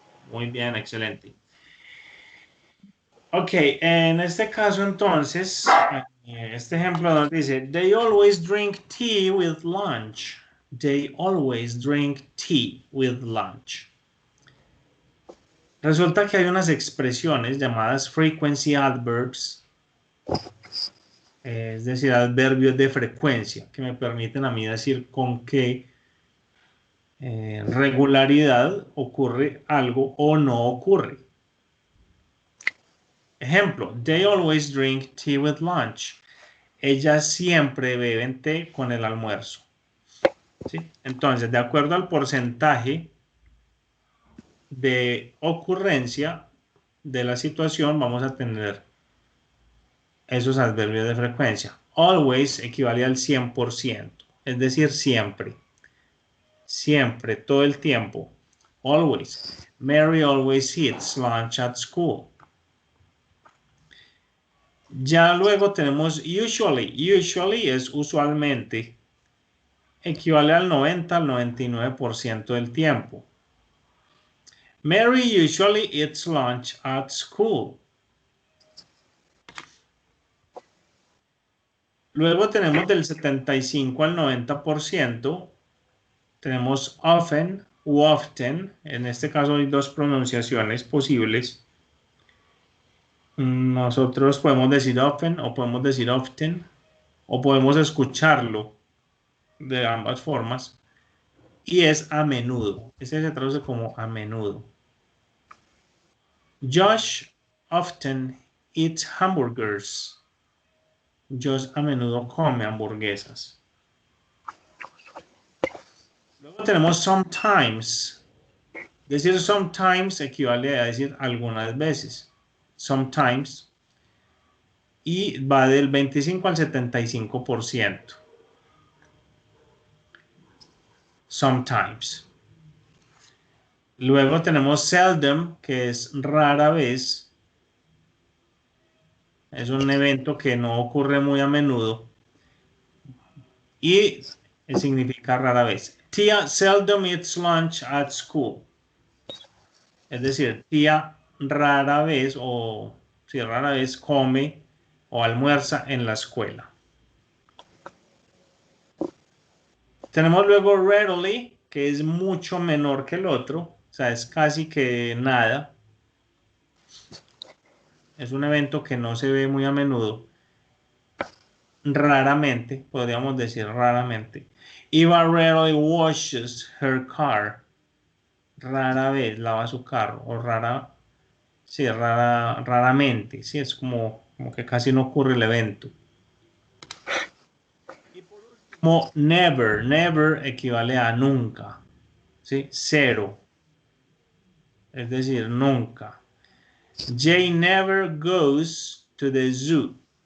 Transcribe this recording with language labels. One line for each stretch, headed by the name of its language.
Spanish: Muy bien, excelente. Ok, en este caso entonces, este ejemplo nos dice,
English: they always drink tea with lunch. They always drink tea with lunch.
Spanish: Resulta que hay unas expresiones llamadas
English: frequency adverbs,
Spanish: es decir, adverbios de frecuencia, que me permiten a mí decir con qué regularidad ocurre algo o no ocurre.
English: Ejemplo, they always drink tea with lunch.
Spanish: Ellas siempre beben té con el almuerzo. ¿Sí? Entonces, de acuerdo al porcentaje de ocurrencia de la situación, vamos a tener esos adverbios de frecuencia. Always equivale al 100%, es decir, siempre. Siempre, todo el tiempo. Always.
English: Mary always eats lunch at school.
Spanish: Ya luego tenemos usually. Usually es usualmente. Equivale al 90 al 99% del tiempo.
English: Mary usually eats lunch at school.
Spanish: Luego tenemos del 75 al 90%. Tenemos often u often. En este caso hay dos pronunciaciones posibles. Nosotros podemos decir often o podemos decir often. O podemos escucharlo de ambas formas. Y es a menudo. Ese se traduce como a menudo.
English: Josh often eats hamburgers.
Spanish: Josh a menudo come hamburguesas. Luego tenemos sometimes. Decir sometimes equivale a decir algunas veces. Sometimes. Y va del 25 al 75%. Sometimes. Luego tenemos seldom, que es rara vez. Es un evento que no ocurre muy a menudo. Y significa rara vez.
English: Tia seldom eats lunch at school.
Spanish: Es decir, tía rara vez o si rara vez come o almuerza en la escuela. Tenemos luego rarely, que es mucho menor que el otro, o sea, es casi que nada. es un evento que no se ve muy a menudo, raramente, podríamos decir raramente.
English: Eva rarely washes her car.
Spanish: Rara vez lava su carro, o sí, raramente, sí, es como que casi no ocurre el evento. Y por último, never, never equivale a nunca, ¿sí? Cero, es decir, nunca.
English: Jay never goes to the zoo.